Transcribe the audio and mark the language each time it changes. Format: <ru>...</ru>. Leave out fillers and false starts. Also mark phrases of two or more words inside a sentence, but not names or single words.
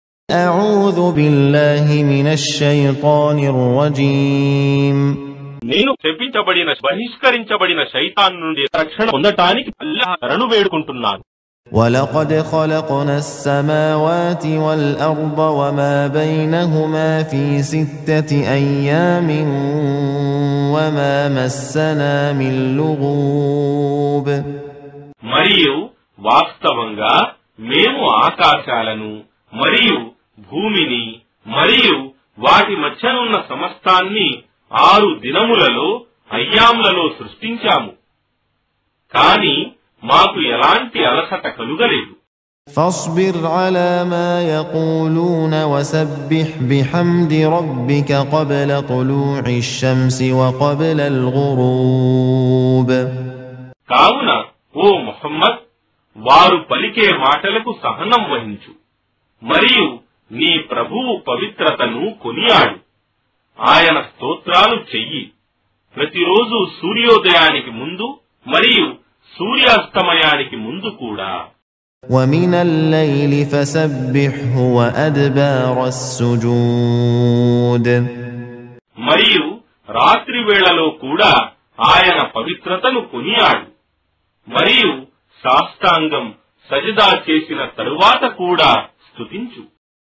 <ar>أعوذ بالله من الشيطان الرجيم</ar> <te>నేను శపించబడిన బహిష్కరించబడిన శైతాన్ నుండి రక్షణ పొందటానికి అల్లాహ్ శరణు వేడుకుంటున్నాను.</te> <ar>ولقد خلقنا السماوات والأرض وما بينهما في 6 أيام وما مسنا من لغوب.</ar> <te>మరియు వాస్తవంగా మేము ఆకాశాలను మరియు భూమిని మరియు వాటి మధ్యనున్న సమస్తాన్ని 6 దినములలో అయ్యాములలో సృష్టించాము. కాని మాకు ఎలాంటి అలసట కలుగలేదు.</te> <ar>فاصبر على ما يقولون وسبح بحمد ربك قبل طلوع الشمس وقبل الغروب.</ar> <te>కావున ఓ ముహమ్మద్, వారు పలికే మాటలకు సహనం వహించు మరియు నీ ప్రభువు పవిత్రతను కొనియాడు. ఆయన స్తోత్రాలు చెయ్యి ప్రతిరోజు సూర్యోదయానికి ముందు మరియు సూర్యాస్తమయానికి ముందు కూడా.</te> <ar>ومن الليل فسبحه وأدبار السجود.</ar> <te>మరియు రాత్రి వేళలో కూడా ఆయన పవిత్రతను కొనియాడు మరియు సాష్టాంగం సజదా చేసిన తరువాత కూడా స్తుతించు.</te>